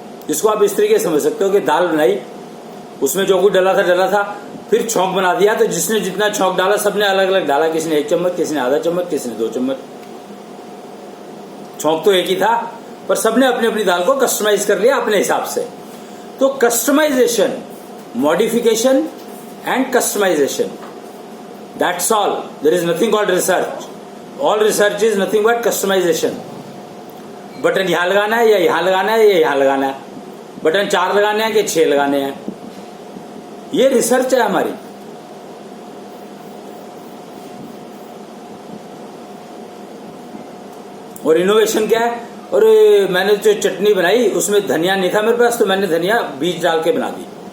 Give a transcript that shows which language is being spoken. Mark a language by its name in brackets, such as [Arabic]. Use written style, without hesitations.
[Hindi] इसको आप इस तरीके से समझ सकते हो कि दाल बनाई, उसमें जो कुछ डला था, फिर छौंक बना दिया, तो जिसने जितना छौंक डाला सबने अलग अलग डाला। किसी ने 1 चम्मच, किसी ने आधा चम्मच, किसी ने 2 चम्मच। छौंक तो एक ही था, पर सबने अपनी अपनी दाल को कस्टमाइज कर लिया अपने हिसाब से। [English] तो customization, modification and customization, that's all. There is nothing called research. All research is nothing but customization. [Hindi] Button यहां लगाना है या यहां लगाना है या यहां लगाना है, बटन 4 लगाने हैं कि 6 लगाने हैं, ये रिसर्च है हमारी। और इनोवेशन क्या है? और मैंने जो चटनी बनाई उसमें धनिया नहीं था मेरे पास, तो मैंने धनिया बीज डाल के बना दी।